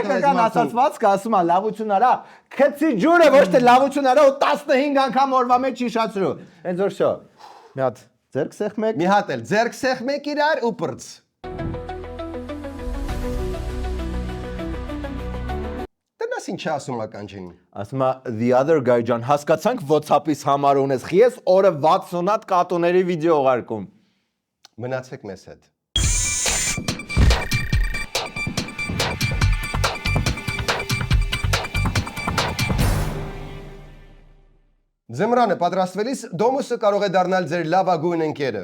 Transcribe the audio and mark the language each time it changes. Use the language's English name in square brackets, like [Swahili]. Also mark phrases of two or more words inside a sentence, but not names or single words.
[Armenian] հայկական ասացվածքը ասում է լավություն արա, քցի ջուրը ոչ թե լավություն արա ու 15 անգամ օրվա մեջ հիշացրու։ Հենց որ շո։ Մի հատ ձերք սեղմեք։ Մի հատ էլ ձերք սեղմեք իրար ու պրծ։ Տնաս ինչ ասում է կանջին։ Ասում է [English] the other guy [Armenian] ջան, հասկացանք WhatsApp-ից համար ունես։ Ես օրը 60 հատ կատուների վիդեո ուղարկում։ Մնացեք մեզ հետ։ Ձմռանը պատրաստվելիս Դոմոսը կարող է դառնալ ձեր լավագույն ընկերը։